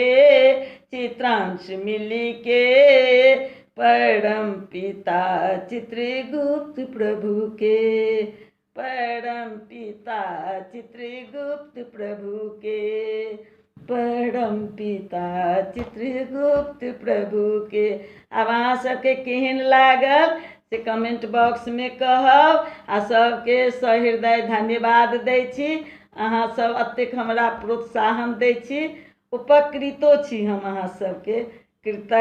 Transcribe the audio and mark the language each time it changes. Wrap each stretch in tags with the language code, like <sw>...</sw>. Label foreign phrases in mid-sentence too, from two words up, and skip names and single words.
<mai>के, परम पिता चित्रगुप्त प्रभु के, परम पिता चित्रगुप्त प्रभु के, परम पिता चित्रगुप्त प्रभु के। आब अहाँ सबके केहन लागल से</mai> <en>comment box</en> <mai>में कहब। आ सबके सहृदय धन्यवाद दै छी। अहाँ सब अतेक हमरा प्रोत्साहन दै छी, उपकृतो छी हम अहाँ सबके, कृतज्ञ छी।</mai>